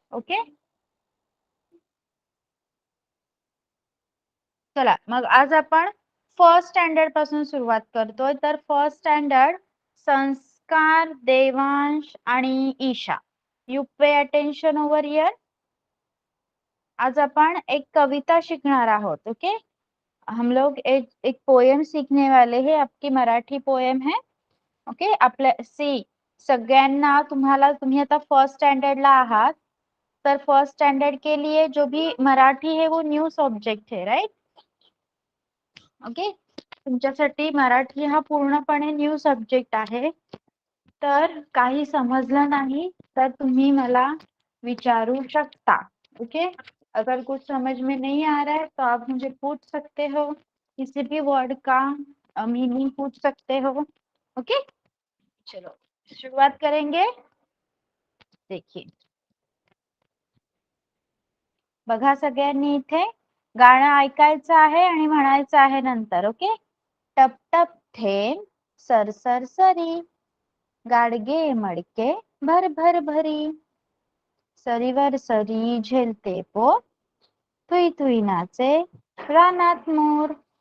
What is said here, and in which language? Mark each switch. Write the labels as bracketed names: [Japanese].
[Marathi] Okay, चला मग आज आपण फर्स्ट स्टँडर्ड पासून सुरुवात करतोय. तर फर्स्ट स्टँडर्ड संस्कार, देवांश आणि Isha. [English] You pay attention over here. [Marathi] आज आपण एक कविता शिकणार आहोत. [Hindi] ओके, हम लोग एक पोएम सीखने वाले हैं. आपकी मराठी पोएम है. [Marathi] ओके, आपल्या सगळ्यांना तुम्ही आता फर्स्ट स्टँडर्डला आहात. [Hindi] तर फर्स्ट स्टँडर्ड के लिए जो भी मराठी है वो न्यू सब्जेक्ट है. [English] Right. [Marathi] ओके, तुमच्यासाठी मराठी हा पूर्णपणे न्यू सब्जेक्ट आहे. तर काही समजलं नाही तर तुम्ही मला विचारू शकता. [Hindi] ओके, अगर कुछ समझ में नहीं आ रहा है तो आप मुझे पूछ सकते हो. किसी भी वर्ड का मीनिंग पूछ सकते हो. ओके, चलो शुरुआत करेंगे. [Marathi] देखिए, बघा सगळ्यांनी इथे गाणं ऐकायचं आहे आणि म्हणायचं आहे नंतर. ओके, टप टप थेंब सर सरी, गाडगे मडके भर भर भरी, सरीवर सरी झेलते पोट, तुई तुई नाचे रानात मोर.